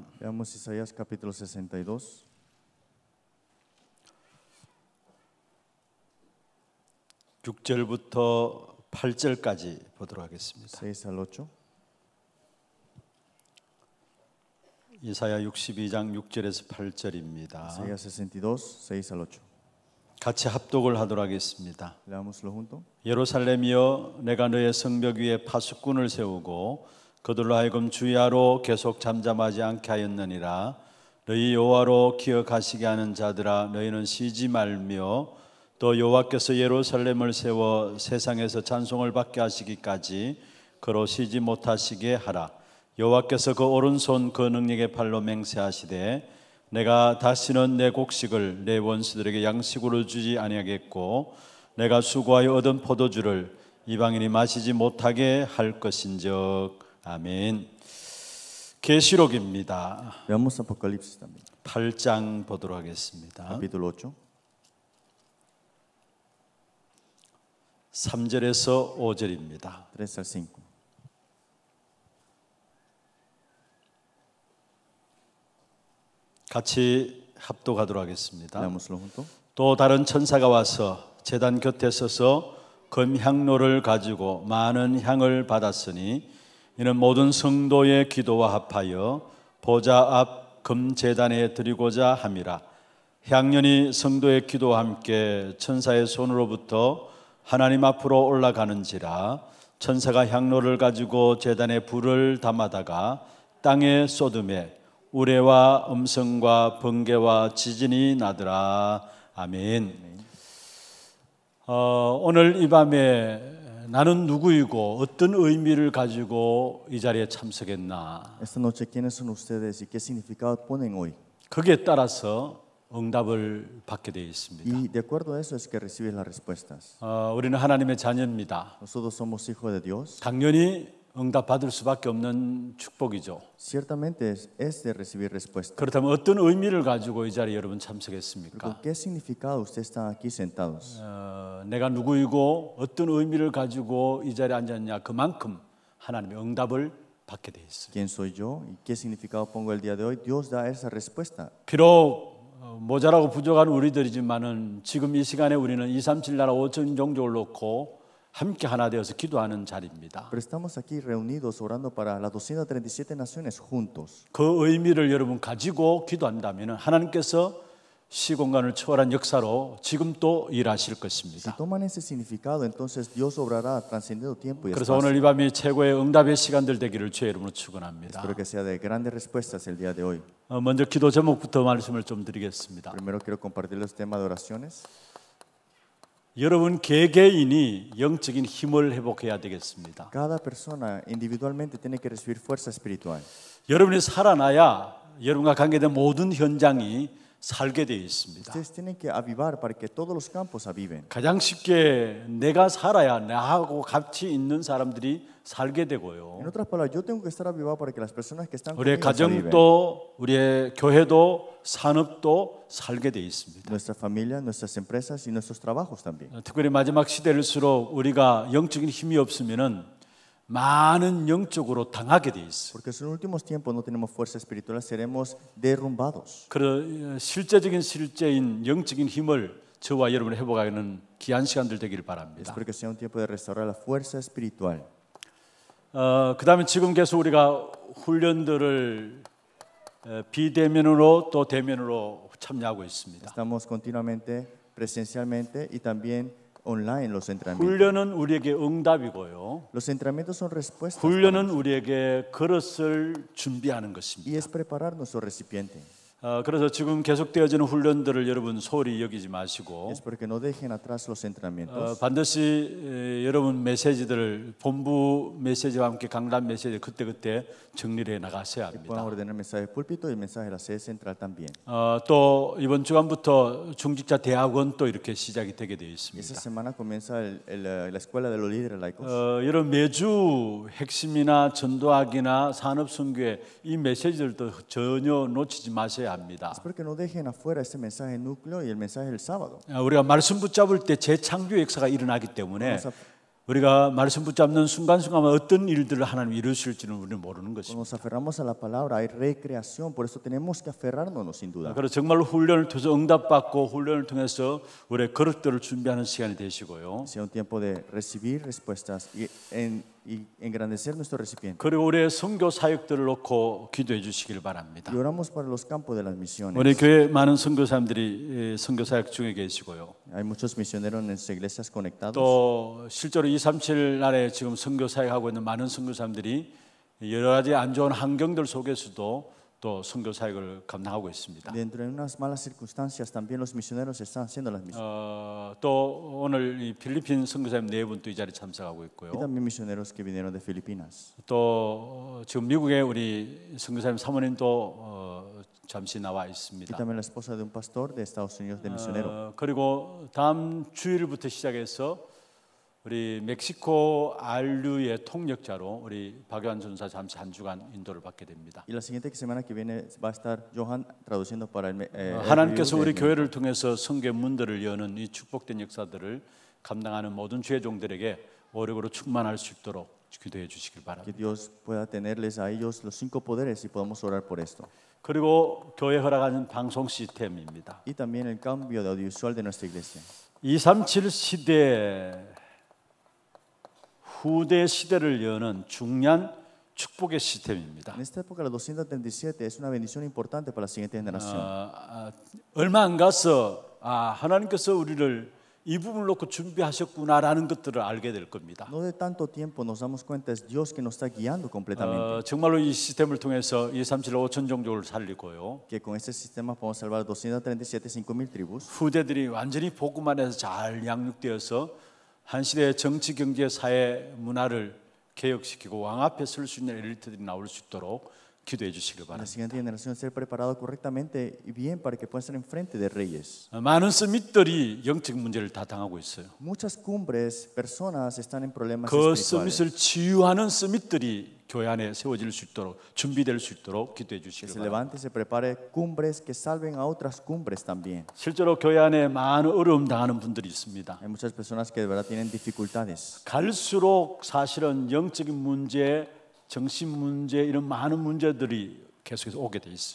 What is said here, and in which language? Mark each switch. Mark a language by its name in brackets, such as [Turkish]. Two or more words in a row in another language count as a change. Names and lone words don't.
[Spanish] Veamos Isaías capítulo 62. [Korean] 6절부터 8절까지 보도록 하겠습니다. [Spanish] 6 al 8. [Korean] 예사야 62장 6절에서 8절입니다. [Spanish] Isaías 62, 6 al 8. [Korean] 같이 합독을 하도록 하겠습니다. [Spanish] Leámoslo junto. [Korean] 예루살렘이여, 내가 너의 성벽 위에 파수꾼을 세우고 그들로 하여금 주야로 계속 잠잠하지 않게 하였느니라. 너희 여호와로 기억하시게 하는 자들아, 너희는 쉬지 말며 또 여호와께서 예루살렘을 세워 세상에서 찬송을 받게 하시기까지 그로 쉬지 못하시게 하라. 여호와께서 그 오른손 그 능력의 팔로 맹세하시되 내가 다시는 내 곡식을 내 원수들에게 양식으로 주지 아니하겠고 내가 수고하여 얻은 포도주를 이방인이 마시지 못하게 할 것인즉. 아멘. 계시록입니다. [Spanish] Veamos Apocalipsis también. [Korean] 8장 보도록 하겠습니다. [Spanish] Capítulo 8. [Korean] 3절에서 5절입니다. [Spanish] 3 al 5. [Korean] 같이 합독하도록 하겠습니다. [Spanish] Leámoslo junto. [Korean] 또 다른 천사가 와서 제단 곁에 서서 금향로를 가지고 많은 향을 받았으니 이는 모든 성도의 기도와 합하여 보좌 앞 금제단에 드리고자 함이라. 향연이 성도의 기도와 함께 천사의 손으로부터 하나님 앞으로 올라가는지라. 천사가 향로를 가지고 제단에 불을 담아다가 땅에 쏟음에 우레와 음성과 번개와 지진이 나더라. 아멘. 오늘 이 밤에 나는 누구이고 어떤 의미를 가지고 이 자리에 참석했나, [Spanish] Esta noche, ¿quiénes son ustedes y qué significado ponen hoy? [Korean] 거기에 따라서 응답을 받게 되어 있습니다. [Spanish] Y de acuerdo a eso es que recibes las respuestas. [Korean] 우리는 하나님의 자녀입니다. [Spanish] Nosotros somos hijos de Dios. [Korean] 당연히 응답 받을 수밖에 없는 축복이죠. [Spanish] Ciertamente es de recibir respuestas. [Korean] 그렇다면 어떤 의미를 가지고 이 자리에 여러분 참석했습니까? [Spanish] ¿Con qué significado ustedes están aquí sentados? [Korean] 내가 누구이고 어떤 의미를 가지고 이 자리에 앉았냐, 그만큼 하나님의 응답을 받게 되어 있어요. [Spanish] ¿Quién soy yo y qué significado pongo el día de hoy? Dios da esa respuesta. [Korean] 비록 모자라고 부족한 우리들이지만은 지금 이 시간에 우리는 237 나라 5천 종족을 놓고 함께 하나 되어서 기도하는 자리입니다. [Spanish] Pero estamos aquí reunidos orando para las 237 naciones juntos. [Korean] 그 의미를 여러분 가지고 기도한다면 하나님께서 시공간을 초월한 역사로 지금 또 일하실 [Spanish] Si [Korean] 것입니다. [Spanish] toman ese significado, entonces Dios obrará trascendiendo tiempo y [Korean] 그래서 [Spanish] espacio. [Korean] 오늘 이 밤이 최고의 응답의 시간들 되기를 주의 이름으로 축원합니다. [Spanish] Espero que sea de grandes respuestas el día de hoy. [Korean] 먼저 기도 제목부터 말씀을 좀 드리겠습니다. [Spanish] Primero quiero compartir los temas de oraciones. [Korean] 여러분 개개인이 영적인 힘을 회복해야 되겠습니다. [Spanish] Cada persona individualmente tiene que recibir fuerza espiritual. [Korean] 여러분이 살아나야 여러분과 관계된 모든 현장이 살게 되어 있습니다. [Spanish] Ustedes tienen que avivar para que todos los campos aviven. [Korean] 가장 쉽게 내가 살아야 나하고 같이 있는 사람들이 살게 되고요. [Spanish] En otras palabras, yo tengo que estar avivado para que las personas que están [Korean] 우리의 [Spanish] conmigo aviven. [Korean] 가정도 우리의 교회도 산업도 살게 되어 있습니다. [Spanish] Nuestra familia, nuestras empresas y nuestros trabajos también. [Korean] 특별히 마지막 시대일수록 우리가 영적인 힘이 없으면은 많은 영적으로 당하게 돼 있어요. [Spanish] Porque si en los últimos tiempos no tenemos fuerza espiritual, seremos derrumbados. [Korean] 그 실제인 영적인 힘을 저와 여러분이 회복하는 귀한 시간들 되기를 바랍니다. [Spanish] Espero que sea un tiempo de restaurar la fuerza espiritual. [Korean] 그다음에 지금 계속 우리가 훈련들을 비대면으로 또 대면으로 참여하고 있습니다. [Spanish] Estamos continuamente, presencialmente y también online los entrenamientos. [Korean] 훈련은 우리에게 응답이고요. [Spanish] Los entrenamientos son respuestas [Korean] 훈련은 우리에게 그릇을 준비하는 [Spanish] y [Korean] 것입니다. [Spanish] es preparar nuestro recipiente. [Korean] 그래서 지금 계속되어지는 훈련들을 여러분 소홀히 여기지 마시고 [Spanish] Espero que no dejen atrás los entrenamientos. [Korean] 반드시 여러분 메시지들을 본부 메시지와 함께 강단 메시지 그때그때 정리를 해 나가셔야 [Spanish] Que puedan [Korean] 합니다. [Spanish] ordenar el mensaje del púlpito y el mensaje de la sede central también. [Korean] 또 이번 주간부터 중직자 대학원 또 이렇게 시작이 되게 되어 [Spanish] Y esta [Korean] 있습니다. [Spanish] semana comienza la escuela de los líderes laicos. [Korean] 여러분 매주 핵심이나 전도학이나 산업선교회 이 메시지들도 전혀 놓치지 마셔야 합니다. [Spanish] Espero que no dejen afuera este mensaje núcleo y el mensaje del sábado. [Korean] 우리가 말씀 붙잡을 때 재창조 역사가 일어나기 때문에 우리가 말씀 붙잡는 순간순간마다 어떤 일들을 하나님 이루실지는 우리는 모르는 [Spanish] Cuando [Korean] 것입니다. [Spanish] nos aferramos a la palabra hay recreación, por eso tenemos que aferrarnos sin duda. [Korean] 그래서 정말 훈련을 통해서 응답받고 훈련을 통해서 우리의 그릇들을 준비하는 시간이 되시고요. [Spanish] Sea un tiempo de recibir respuestas y engrandecer nuestro recipiente. [Korean] 그리고 우리의 선교 사역들을 놓고 기도해 주시길 바랍니다. [Spanish] Y oramos para los campos de las misiones. [Korean] 우리 교회 많은 선교사님들이 선교 사역 중에 계시고요. [Spanish] Hay muchos misioneros en nuestras iglesias conectados. [Korean] 또 실제로 237 날에 지금 선교 사역하고 있는 많은 선교사님들이 여러 가지 안 좋은 환경들 속에서도 또 선교 사역을 감당하고 있습니다. [Spanish] Dentro de unas malas circunstancias también los misioneros están haciendo las misiones. [Korean] 또 오늘 이 필리핀 선교사님 네 분 또 이 자리에 참석하고 있고요. [Spanish] Y también misioneros que vinieron de Filipinas. [Korean] 또 지금 미국에 우리 선교사님 사모님도 잠시 나와 [Spanish] Y [Korean] 있습니다. [Spanish] también la esposa de un pastor de Estados Unidos de misionero. [Korean] 그리고 다음 주일부터 시작해서 우리 멕시코 알류의 통역자로 우리 박요한 전사 잠시 한 주간 인도를 받게 됩니다. [Spanish] Y la siguiente semana que viene va a estar Johan traduciendo para el [Korean] 하나님께서 우리 교회를 통해서 성교 문들을 여는 이 축복된 역사들을 감당하는 모든 주의 종들에게 오력으로 충만할 수 있도록 기도해 주시길 [Spanish] que [Korean] 바랍니다. [Spanish] Dios pueda tenerles a ellos los 5 poderes y podamos orar por esto. [Korean] 그리고 교회 허락하는 방송 시스템입니다. [Spanish] Y también el cambio de audiovisual de nuestra iglesia. [Korean] 237 시대 후대 시대를 여는 중요한 축복의 시스템입니다. [Spanish] En esta época, la 237 es una bendición importante para la siguiente generación. [Korean] 얼마 안 가서 하나님께서 우리를 이 부분을 놓고 준비하셨구나라는 것들을 알게 될 겁니다. [Spanish] No de tanto tiempo nos damos cuenta, es Dios que nos está guiando completamente. [Korean] 정말로 이 시스템을 통해서 237 5천 종족을 살리고요. [Spanish] Que con este sistema podemos salvar 237, 5,000 tribus. [Korean] 후대들이 완전히 복음 안에서 잘 양육되어서 한 시대의 정치, 경제, 사회, 문화를 개혁시키고 왕 앞에 설 수 있는 엘리트들이 나올 수 있도록 기도해 주시길 [Spanish] La [Korean] 바랍니다. [Spanish] siguiente generación ser preparado correctamente y bien para que puedan estar enfrente de reyes. [Korean] 많은 서밋들이 영적 문제를 다 당하고 있어요. [Spanish] Muchas cumbres, personas están en problemas [Korean] 그 [Spanish] espirituales. [Korean] 서밋을 치유하는 서밋들이 교회 안에 세워질 수 있도록 준비될 수 있도록 기도해 [Spanish] Que [Korean] 주시길 [Spanish] se [Korean] 바랍니다. [Spanish] levante y se prepare cumbres que salven a otras cumbres también. [Korean] 실제로 교회 안에 많은 어려움 당하는 분들이 있습니다. [Spanish] Hay muchas personas que de verdad tienen dificultades. [Korean] 갈수록 사실은 영적인 문제, 정신 문제 이런 많은 문제들이 계속해서 오게 돼 있어요.